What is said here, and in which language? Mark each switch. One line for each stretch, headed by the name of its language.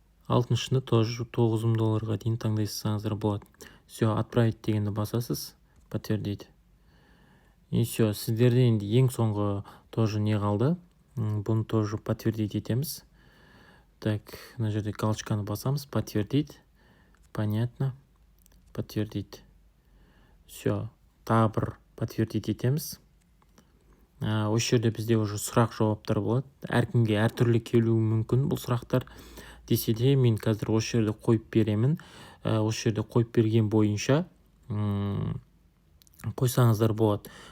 Kazakh: Алтыншында тоже $9,000 дейін таңдайсаңыздар болады. Все, отправить дегенді басасыз, подтвердить.
Russian: И все,
Kazakh: сіздерде енді ең соңғы тоже не қалды. Бұны тоже подтвердить етеміз. Так, мына жерде галочканы басамыз, подтвердить.
Russian: Понятно. Подтвердить.
Kazakh: Все, тағы бір подтвердить етеміз. Осы жерде бізде уже сұрақ жауаптар болады. Әркімге әртүрлі келуі мүмкін бұл сұрақтар. Десе де мен қазір осы жерде қойып беремін. Осы жерде қойып берген бойынша қойсаңыздар болады.